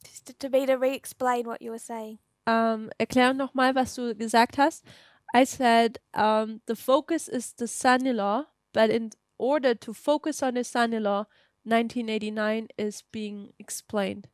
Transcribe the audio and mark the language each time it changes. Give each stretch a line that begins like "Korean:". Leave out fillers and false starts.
English: Just to re-explain what you were saying.
German: Erklär nochmal, was du gesagt hast.
English: I said the focus is the Sunday law, but in order to focus on the Sunday law, 1989 is being explained.